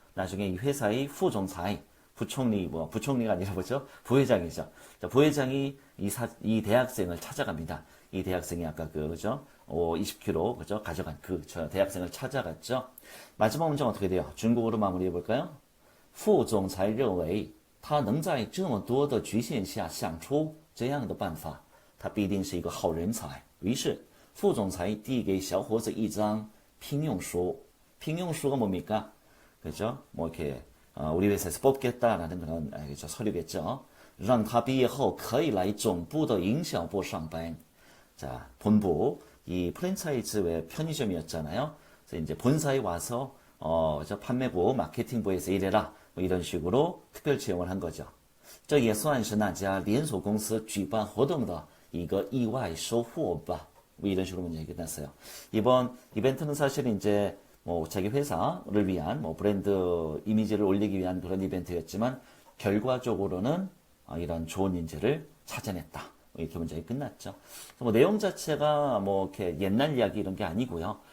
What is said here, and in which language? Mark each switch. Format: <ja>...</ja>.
<ko>나중에 이 회사의 후</ko> <zh>總裁,</zh> <ko>부총리가 아니라 뭐죠? 부회장이죠. 자, 부회장이 이 대학생을 찾아갑니다. 이 대학생이 아까 그죠? 20kg, 그죠? 가져간 저 대학생을 찾아갔죠. 마지막 문장 어떻게 돼요? 중국어로 마무리해 볼까요?</ko> <zh>副总裁认为他能在这么多的局限下想出这样的办法，他必定是一个好人才。于是副总裁递给小伙子一张聘用书。</zh> <ko>聘用书가 뭡니까? 그죠? 이렇게 우리 회사에서 뽑겠다라는 그런 그죠? 서류겠죠.</ko> <zh>让他毕业后可以来总部的营销部上班。</zh> <ko>자, 본부 이 프랜차이즈 왜 편의점이었잖아요. 그래서 이제 본사에 와서 판매부, 마케팅부에서 일해라. 이런 식으로 특별 채용을 한 거죠.</ko> <zh>这也算是那家连锁公司举办活动的一个意外收获吧.</zh> <ko>이런 식으로 문제 끝났어요. 이번 이벤트는 사실 이제 자기 회사를 위한 브랜드 이미지를 올리기 위한 그런 이벤트였지만 결과적으로는 이런 좋은 인재를 찾아냈다. 이렇게 문제가 끝났죠. 내용 자체가 이렇게 옛날 이야기 이런 게 아니고요.</ko>